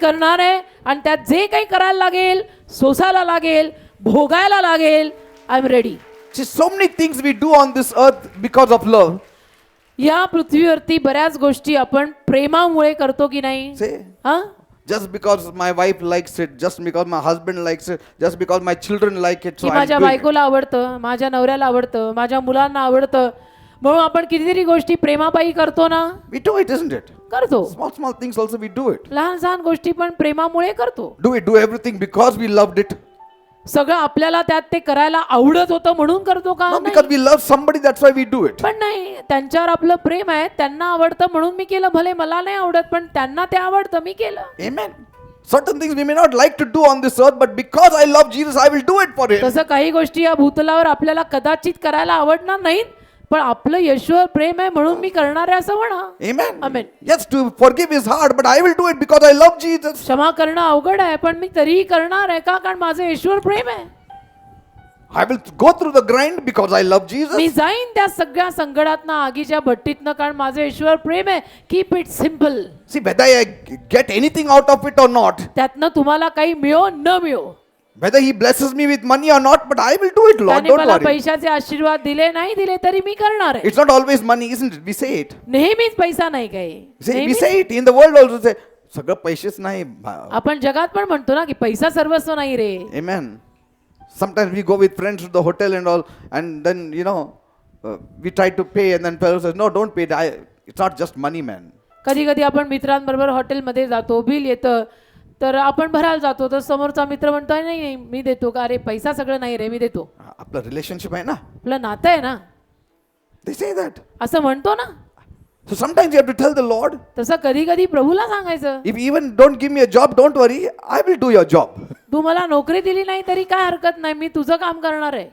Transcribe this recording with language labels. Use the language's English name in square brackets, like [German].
[Marathi] करणार आहे. आणि त्यात जे काही करायला लागेल, सोसायला लागेल, भोगायला लागेल, [English] I am ready. See, so many things we do on this earth because of love. [Marathi] या पृथ्वीवरती बऱ्याच गोष्टी आपण प्रेमामुळे करतो की नाही? [English] See, [Marathi] हा? [English] just because my wife likes it, just because my husband likes it, just because my children like it, so [Marathi] की [English] I'm [Marathi] माझ्या [English] doing it. [Marathi] बायकोला आवडतं, माझ्या नवऱ्याला आवडतं, माझ्या मुलांना आवडतं, म्हणून आपण कितीतरी गोष्टी प्रेमापायी करतो ना. [English] We do it, isn't it? [Marathi] करतो. [English] Small things also we do it. [Marathi] लहान लहान गोष्टी पण प्रेमामुळे करतो. [English] Do everything because we loved it. [Marathi] सगळं आपल्याला त्यात ते करायला आवडत होतं म्हणून करतो का? [English] No, [Marathi] नाही. [English] because we love somebody, that's why we do it. [Marathi] पण नाही, त्यांच्यावर आपलं प्रेम आहे, त्यांना आवडतं म्हणून मी केलं. भले मला नाही आवडत, पण त्यांना ते आवडतं, मी केलं. [English] Amen. Certain things we may not like to do on this earth, but because I love Jesus, I will do it for Him. [Marathi] तसं काही गोष्टी या भूतलावर आपल्याला कदाचित करायला आवडणार नाहीत, पण आपलं येशूवर प्रेम आहे म्हणून मी करणार आहे असं म्हणा. [English] Amen. Amen. Yes, to forgive is hard, but I will do it because I love Jesus. [Marathi] क्षमा करणं अवघड आहे, पण मी तरीही करणार आहे. का? कारण माझं येशूवर प्रेम आहे. [English] I will go through the grind because I love Jesus. [Marathi] मी जाईन त्या सगळ्या संकटातनं, आगीच्या भट्टीतनं, कारण माझं येशूवर प्रेम आहे. [English] Keep it simple. See, whether I get anything out of it or not, [Marathi] त्यातनं तुम्हाला काही मिळो न मिळो, [English] whether He blesses me with money or not, but I will do it, Lord. [Marathi] त्याने [English] Don't [Marathi] मला [English] worry. [Marathi] पैशाचे आशीर्वाद दिले नाही दिले तरी मी करणार आहे. [English] It's not always money, isn't it? We say it. [Marathi] नेहमीच पैसा नाही काही. [English] We say it. In the world also say, [Marathi] सगळं पैसेच नाही. आपण जगात पण म्हणतो ना की पैसा सर्वस्व नाही रे. [English] Amen. Sometimes we go with friends to the hotel and all, and then, we try to pay, and then fellow says, no, don't pay. It's not just money, man. [Marathi] कधी कधी आपण मित्रांबरोबर हॉटेलमध्ये जातो, बिल येतं, तर आपण भरायला जातो, तर समोरचा मित्र म्हणतोय नाही नाही मी देतो. का? अरे पैसा सगळं नाही रे, मी देतो. आपलं रिलेशनशिप आहे ना. आपलं नातं आहे ना, [English] They say that. [Marathi] असं म्हणतो ना. [English] So sometimes you have to tell the Lord, [Marathi] तसं कधी कधी प्रभूला सांगायचं, [English] if even don't give me a job, don't worry, I will do your job. [Marathi] तू मला नोकरी दिली नाही तरी काय हरकत नाही, मी तुझं काम करणार आहे.